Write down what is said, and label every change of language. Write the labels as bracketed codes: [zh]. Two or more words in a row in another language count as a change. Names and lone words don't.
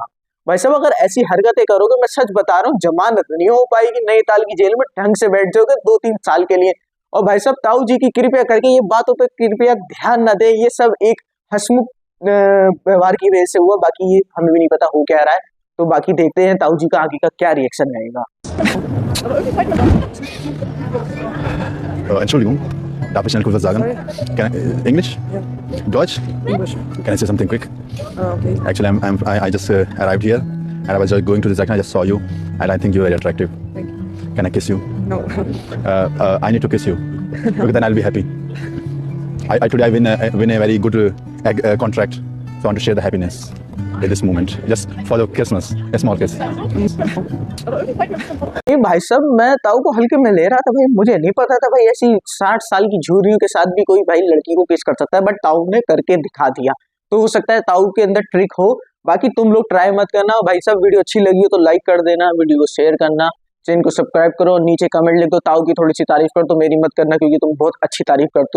[hi] भाई साहब अगर ऐसी हरकतें करोगे, मैं सच बता रहा हूँ, जमानत नहीं हो पाएगी, नैनीताल की जेल में ढंग से बैठ जाओगे 2-3 साल के लिए। और भाई साहब ताऊ जी की कृपया करके ये बातों पे कृपया ध्यान न दे, ये सब एक हंसमुख व्यवहार की वजह से हुआ, बाकी ये हमें भी नहीं पता हो क्या रहा है। तो बाकी देखते हैं ताऊ जी का आगे का क्या रिएक्शन रहेगा। [de] Entschuldigung, darf ich schnell kurz was sagen? [en] English? Deutsch? English. Can I say something quick? Okay. Actually, I just arrived here and I was just going to the second. I just saw you and I think you're very attractive. Thank you. Can I kiss you? No. I need to kiss you because then I'll be happy. Today I win a very good contract, so I want to share the happiness at this moment, just for the Christmas, a small kiss. [hi] नहीं भाई साहब, मैं ताऊ को हल्के में ले रहा था भाई, मुझे नहीं पता था भाई ऐसी 60 साल की झुर्रियों के साथ भी कोई भाई लड़की को किस कर सकता है, बट ताऊ ने करके दिखा दिया। तो हो सकता है ताऊ के अंदर ट्रिक हो, बाकी तुम लोग ट्राई मत करना भाई साहब। वीडियो अच्छी लगी हो तो लाइक कर देना, वीडियो को शेयर करना, चैनल को सब्सक्राइब करो, नीचे कमेंट लिख दो ताऊ की थोड़ी सी तारीफ कर, तो मेरी मत करना क्योंकि तुम बहुत अच्छी तारीफ करते हो।